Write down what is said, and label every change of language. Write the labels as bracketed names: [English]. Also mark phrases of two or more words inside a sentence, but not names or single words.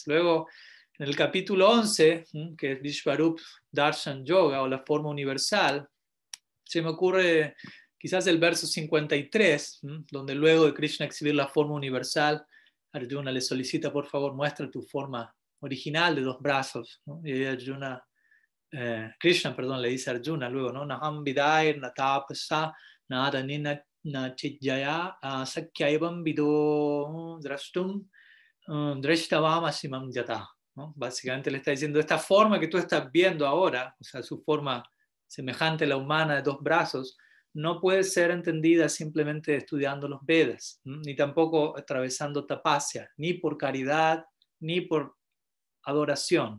[Spanish] Luego, en el capítulo 11, que es Vishvarup Darshan Yoga o la forma universal, se me ocurre quizás el verso 53, donde luego de Krishna exhibir la forma universal, Arjuna le solicita, por favor, muestra tu forma original de 2 brazos. ¿No? Y Arjuna, Krishna, le dice a Arjuna luego, ¿no? [Sanskrit] Naham vidair natapasa nadanina nachijaya sakyaivam vido drashtum drashtavam asimam yata. [Spanish] ¿No? Básicamente le está diciendo, esta forma que tú estás viendo ahora, o sea, su forma semejante a la humana de 2 brazos, no puede ser entendida simplemente estudiando los Vedas, ni tampoco atravesando tapasya, ni por caridad, ni por adoración.